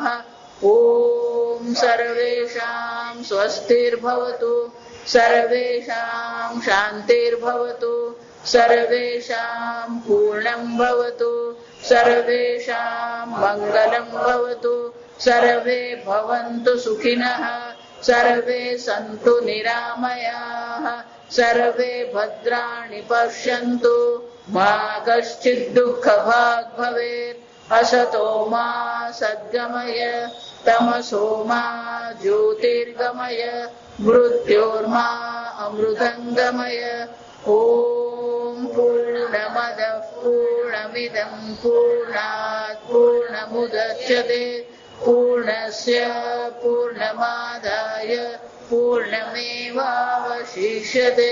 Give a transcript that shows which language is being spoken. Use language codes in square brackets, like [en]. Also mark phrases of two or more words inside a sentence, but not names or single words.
[sa] ઓમ સર્વેષાં સ્વસ્તિર્ભવતુ, સર્વેષાં શાંતિર્ભવતુ, સર્વેષાં પૂર્ણં ભવતુ, સર્વેષાં મંગલં ભવતુ, સર્વે ભવन्तુ સુખિનઃ, સર્વે સન્તુ નિરામયાઃ, સર્વે ભદ્રાણિ પશ્યन्तુ, મા કશ્ચિદ દુઃખભાગ ભવેत्. असतो मा सद्गमय, तमसो मा ज्योतिर्गमय, मृत्योर्मा अमृतङ्गमय. ॐ पूर्णमदः पूर्णमिदं पूर्णात् पूर्णमुदच्यते पूर्णस्य पूर्णमादाय पूर्णमेवावशिष्यते.